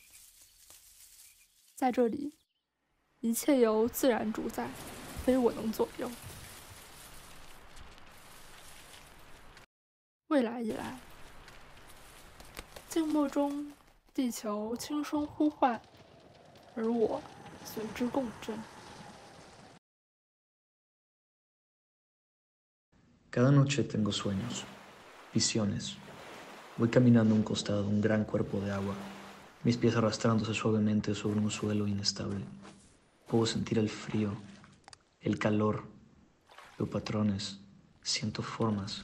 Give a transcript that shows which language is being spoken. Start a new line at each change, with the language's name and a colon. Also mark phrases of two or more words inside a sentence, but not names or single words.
Chinese: 在这里，一切由自然主宰，非我能左右。未来以来，静默中，地球轻声呼唤，而我随之共振。
Spanish: Cada noche tengo sueños, visiones. Voy caminando a un costado de un gran cuerpo de agua, mis pies arrastrándose suavemente sobre un suelo inestable. Puedo sentir el frío, el calor, veo patrones, siento formas.